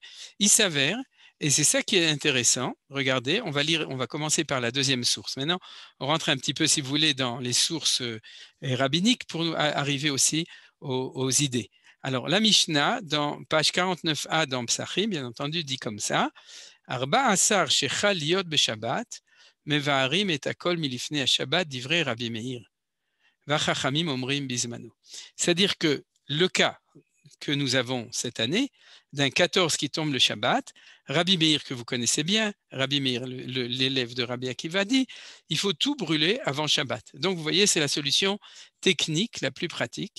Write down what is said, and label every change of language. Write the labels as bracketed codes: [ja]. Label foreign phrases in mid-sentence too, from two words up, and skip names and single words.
[fr] Il s'avère, et c'est ça qui est intéressant, regardez, on va commencer par la deuxième source. Maintenant, on rentre un petit peu, si vous voulez, dans les sources rabbiniques pour nous arriver aussi aux idées. Alors, la Mishnah, dans page 49a dans Psachim, bien entendu, dit comme ça, [he] ארבעה עשר שחל להיות בשבת מבערים את הכל מלפני שבת דברי רבי מאיר. וחכמים אומרים בזמנו. [fr] C'est-à-dire que le cas que nous avons cette année, d'un 14 qui tombe le Shabbat, Rabbi Meir, que vous connaissez bien, Rabbi Meir, l'élève de Rabbi Akiva, dit il faut tout brûler avant Shabbat. Donc vous voyez, c'est la solution technique la plus pratique.